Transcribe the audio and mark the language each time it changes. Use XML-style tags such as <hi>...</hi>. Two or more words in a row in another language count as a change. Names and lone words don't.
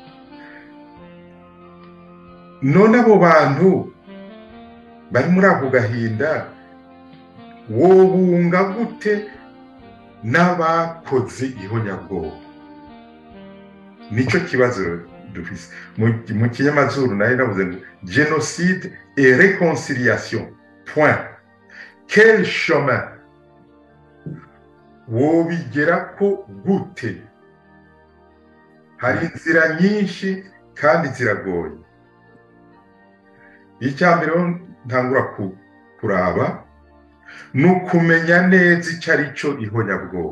<rn>None abo bantu bari muri ako gahinda wobunga gute n'abakoze ihonyabwoko? Nico kibazo dufise mu kinyamazuru.</rn> <fr>Nari navuze ngo génocide et réconciliation, point. Quel chemin</fr> <rn>wobigerako gute? Hari inzira nyinshi kandi ziragoye. Icyambere ntangura kuraba nukumenya neza icari cyo ihonyabwoko.</rn>